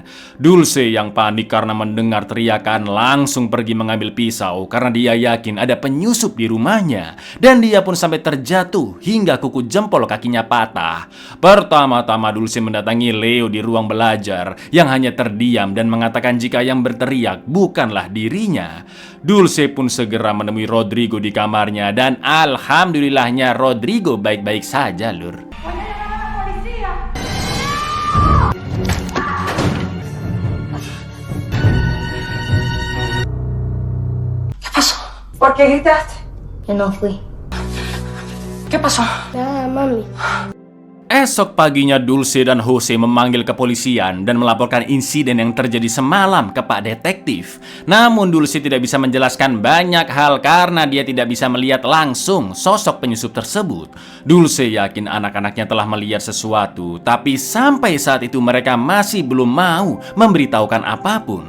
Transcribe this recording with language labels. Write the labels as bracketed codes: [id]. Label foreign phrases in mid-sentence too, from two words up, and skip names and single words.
[id] Dulce yang panik karena mendengar teriakan langsung pergi mengambil pisau karena dia yakin ada penyusup di rumahnya dan dia pun sampai terjatuh hingga kuku jempol kakinya patah. Pertama-tama Dulce mendatangi Leo di ruang belajar yang hanya terdiam dan mengatakan jika yang berteriak bukanlah dirinya. Dulce pun segera menemui Rodrigo di kamarnya dan alhamdulillahnya Rodrigo baik-baik saja lur. [es] ¿Qué pasó? ¿Por qué gritaste? Yo no fui. ¿Qué pasó? Nada, mami. [id] Esok paginya Dulce dan Jose memanggil kepolisian dan melaporkan insiden yang terjadi semalam ke Pak Detektif. Namun Dulce tidak bisa menjelaskan banyak hal karena dia tidak bisa melihat langsung sosok penyusup tersebut. Dulce yakin anak-anaknya telah melihat sesuatu, tapi sampai saat itu mereka masih belum mau memberitahukan apapun.